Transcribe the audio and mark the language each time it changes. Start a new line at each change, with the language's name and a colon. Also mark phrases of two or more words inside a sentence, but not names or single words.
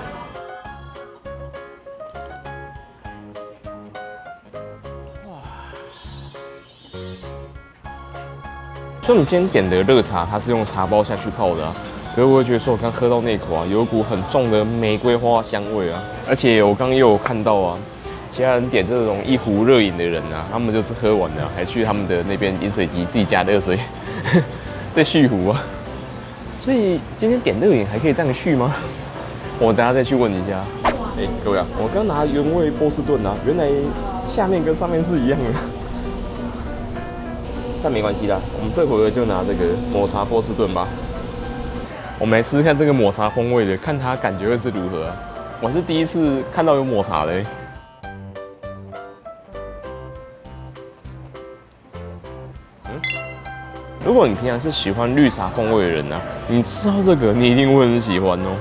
Chinese: 所以我們今天點的熱茶，它是用茶包下去泡的啊。可是我會覺得說，我剛喝到那口啊，有一股很重的玫瑰花香味啊。而且我剛剛也有看到啊，其他人點這種一壺熱飲的人啊，他們就是喝完了，還去他們的那邊飲水機自己加熱水，再續壺啊。所以今天點熱飲還可以這樣續嗎？我等下再去問一下。各位啊，我剛拿原味波士頓啊，原來下面跟上面是一樣的。但沒關係啦，我們這回合就拿這個抹茶波士頓吧。我們來試試看這個抹茶風味的，看它感覺會是如何啊。我是第一次看到有抹茶的。如果你平常是喜歡綠茶風味的人啊，你吃到這個，你一定會很喜歡哦。